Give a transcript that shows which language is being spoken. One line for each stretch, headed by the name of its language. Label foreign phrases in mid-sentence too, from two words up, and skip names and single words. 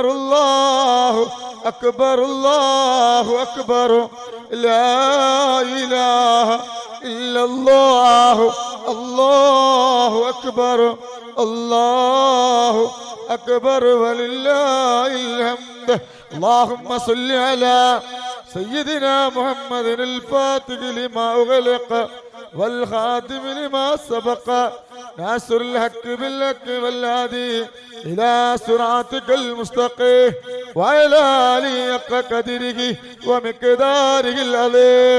Arabic: الله أكبر. الله أكبر. لا إله إلا الله. الله أكبر. الله أكبر. ولله الحمد. اللهم صل على سيدنا محمد الفاتح لما أغلق والخاتم لما سبق ناصر الحق بالحق والهادي إلى صراطك المستقيم وعلى آله حق قدره ومقداره العظيم.